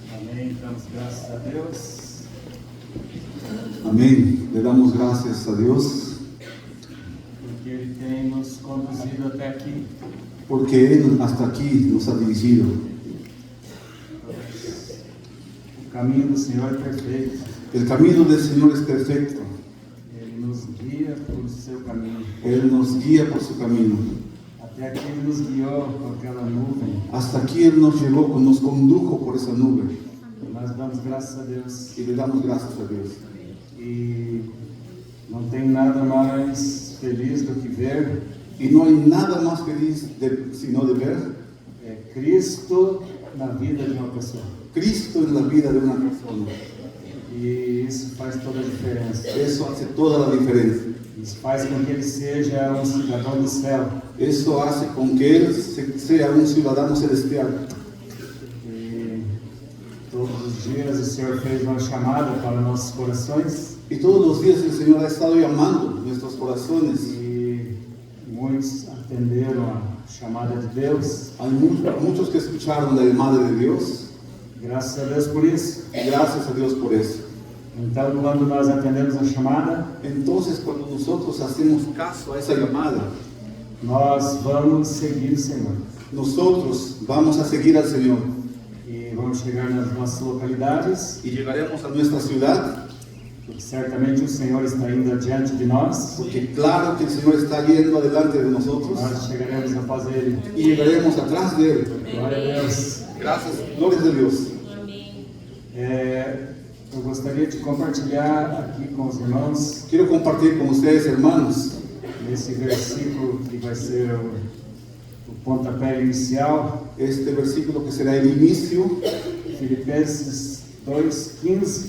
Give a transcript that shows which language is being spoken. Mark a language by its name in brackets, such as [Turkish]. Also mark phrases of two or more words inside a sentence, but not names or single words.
[Portuguese] Amém. Damos graças a Deus. [Spanish] Amén. Le damos gracias a Dios [Portuguese] Porque Ele tem nos conduzido até aqui. [Spanish] porque Él hasta aquí nos ha dirigido. [Portuguese] O caminho do Senhor é perfeito. [Spanish] El camino del Señor es perfecto. [Portuguese] Ele nos guia por seu caminho. [Spanish] Él nos guía por su camino. [Portuguese] Até aqui Ele nos guiou com aquela nuvem. [Spanish] Hasta aquí Él nos llevó, nos condujo por esa nube. [Portuguese] Nós damos graças a Deus. [Spanish] Y le damos gracias a Dios. [Portuguese] E não tem nada mais feliz do que ver [Spanish] Y no hay nada más feliz sino de ver [Portuguese] Cristo na vida de uma pessoa. [Spanish] Cristo en la vida de una persona. [Portuguese] E isso faz toda a diferença. [Spanish] Eso hace toda la diferencia. [Portuguese] Isso faz com que ele seja um cidadão do céu. [Spanish] Eso hace con que Él sea un ciudadano celestial. [Portuguese] E todos os dias o Senhor fez uma chamada para nossos corações. [Spanish] Y todos los días el Señor ha estado llamando nuestros corazones. [Portuguese] E muitos atenderam a chamada de Deus. [Spanish] Hay muchos que escucharon la llamada de Dios. [Portuguese] Graças a Deus por isso. [Spanish] Y gracias a Dios por eso. [Portuguese] Então, quando nós atendemos a chamada, [Spanish] Entonces, cuando nosotros hacemos caso a esa llamada, [Portuguese] nós vamos seguir o Senhor. [Spanish] nosotros vamos a seguir al Señor. [Portuguese] E vamos chegar nas nossas localidades, [Spanish] Y llegaremos a nuestra ciudad, [Portuguese] porque certamente o Senhor está indo adiante de nós. [Spanish] porque claro que el Señor está yendo adelante de nosotros. [Portuguese] Nós chegaremos após Ele. [Spanish] Y llegaremos atrás de Él. [Portuguese] Glória a Deus. [Spanish] Gracias, gloria a Dios. [Portuguese] Eu gostaria de compartilhar aqui com os irmãos [Spanish] Quiero compartir con ustedes, hermanos, [Portuguese] nesse versículo que vai ser o pontapé inicial, [Spanish] este versículo que será el inicio, Filipenses 2:15.